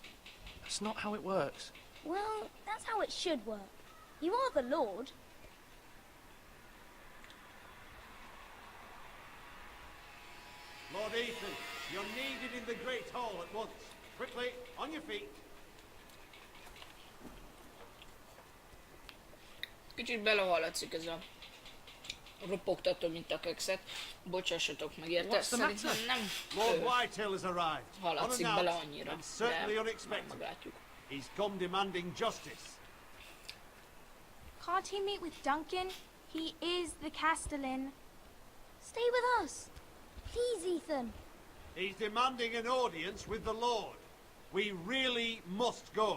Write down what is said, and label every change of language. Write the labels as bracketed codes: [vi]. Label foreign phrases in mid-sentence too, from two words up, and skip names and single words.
[en] That's not how it works. Well, that's how it should work. You are the lord. Lord Ethan, you're needed in the Great Hall at once. Quickly, on your feet. [hu] Kicsit belehallatszik ez a ropogtató, mint a kekszet. Bocsássatok meg érte, [en] What's the matter? [hu] szerintem nem [en] Lord Whitehill has arrived. [hu] hallatszik bele [en] Unannounced [hu] annyira, [en] and certainly [hu] de [en] unexpected. [hu] meglátjuk. [en] He's come demanding justice. Can't he meet with Duncan? He is the Castellan. Stay with us. Please, Ethan. He's demanding an audience with the Lord. We really must go.